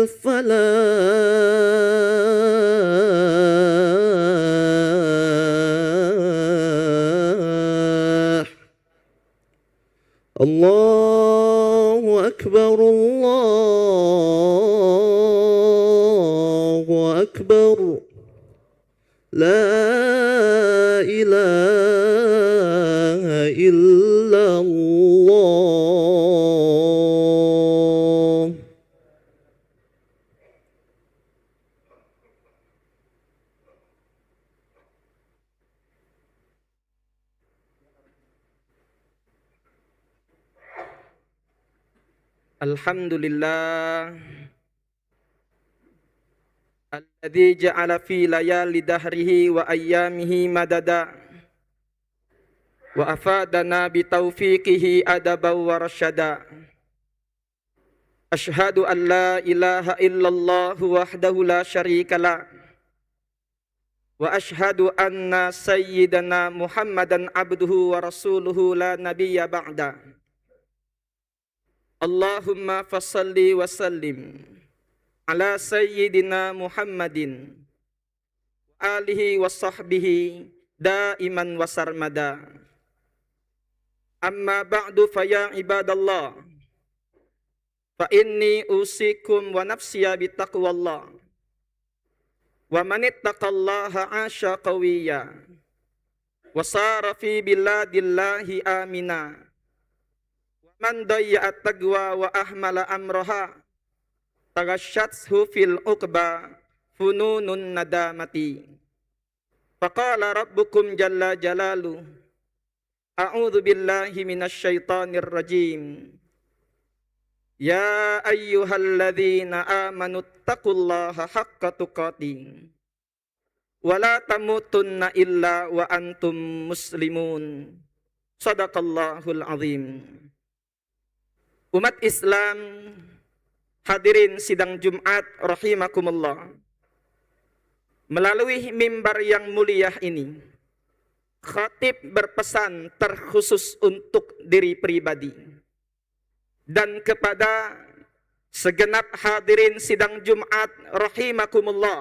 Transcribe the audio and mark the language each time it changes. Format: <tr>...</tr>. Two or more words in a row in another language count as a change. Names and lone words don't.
<ar>الفلاح الله أكبر الله أكبر لا إله إلا الله. الحمد لله الذي جعل في ليالي دهره وأيامه مددا وأفادنا بتوفيقه أدبا ورشدا. أشهد أن لا إله إلا الله وحده لا شريك له وأشهد أن سيدنا محمدا عبده ورسوله لا نبي بعد. اللهم فصل وسلم على سيدنا محمد وآله وصحبه دائما وسرمدا. أما بعد فيا عباد الله، فإني أوصيكم ونفسي بتقوى الله. ومن اتقى الله عاش قويا وسار في بلاد الله آمنا. ومن ضيع التقوى وأهمل أمرها تغشته في العقبى فنون الندامة. فقال ربكم جل جلاله أعوذ بالله من الشيطان الرجيم. يا أيها الذين آمنوا اتقوا الله حق تقاته ولا تموتن إلا وأنتم مسلمون. صدق الله العظيم.</ar> <id>Umat Islam, hadirin sidang Jumat rahimakumullah. Melalui mimbar yang mulia ini, khatib berpesan terkhusus untuk diri pribadi dan kepada segenap hadirin sidang Jumat rahimakumullah.</id>